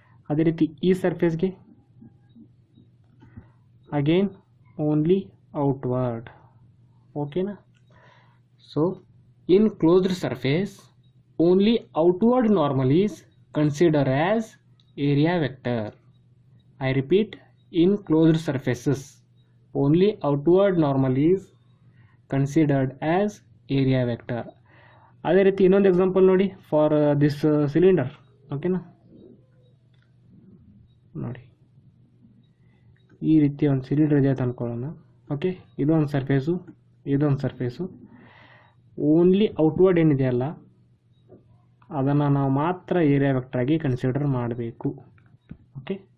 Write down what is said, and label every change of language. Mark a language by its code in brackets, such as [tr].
[kn] ಅದೇ ರೀತಿ ಈ ಸರ್ಫೇಸ್ಗೆ [en] again only outward, [kn] ಓಕೆನಾ. [en] So in closed surface only outward normal is considered as area vector. I repeat, in closed surfaces only outward normal is considered as area vector. [kn] ಅದೇ ರೀತಿ ಇನ್ನೊಂದು example ನೋಡಿ, [en] for this cylinder, [kn] ಓಕೆನಾ. ನೋಡಿ, ಈ ರೀತಿ ಒಂದು ಸಿಲಿಂಡರ್ ಇದೆ ಅಂತ ಅಂದ್ಕೊಳ್ಳೋಣ, ಓಕೆ. ಇದೊಂದು ಸರ್ಫೇಸು, ಇದೊಂದು ಸರ್ಫೇಸು. [en] only outward [kn] ಏನಿದೆಯಲ್ಲ ಅದನ್ನು ನಾವು ಮಾತ್ರ ಏರಿಯಾ ವೆಕ್ಟರ್ ಆಗಿ ಕನ್ಸಿಡರ್ ಮಾಡಬೇಕು, ಓಕೆ.